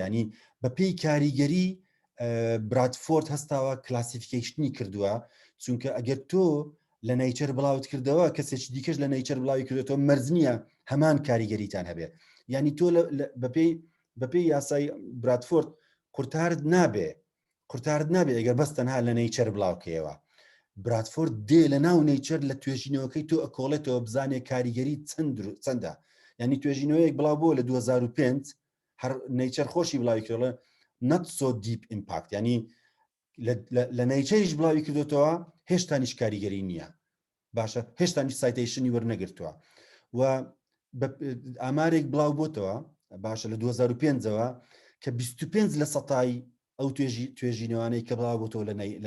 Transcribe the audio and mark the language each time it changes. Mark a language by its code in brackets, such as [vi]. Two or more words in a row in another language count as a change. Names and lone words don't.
[ckb] ینی بەپێی کاریگەری براتفۆرد هەستاوە کلاسیفیکیشنی کردووە چونکە ئەگەر تۆ لە نەیچەر بڵاوت کردەوە کەسێکی دیکەش لە نەیچەر بڵاوی کردێتەوە مەرج نییە هەمان کاریگەریتان هەبێ ینی تۆ بەپێی یاسای براتفۆرد قورتارت نابێ ئەگەر بەستەنها لە نەیچەر بڵاوکەیەوە براتفۆرد دێ لە ناو نەیچەر لە توێژینەوەکەی تۆ ئەکۆڵێتەوە بزانێ کاریگەری چەندە ینی توێژینەوەیەک بڵاو بۆ لە 2005 هەر نەیچەر خۆشی بڵاوی کردڵە [en] not so deep impact [ckb] ینی لە نەیچەریش بڵاوی کردوتەوە هێشتانیش کاریگەری نییە باشە هێشتانیش سایتیشنی وەرنەگرتووە و ئامارێک بڵاو بۆتەوە باشە لە 2005ەوە کە 25 لە سەتای ئەو توێژینەوانەی کە بڵاو بۆتەوە لە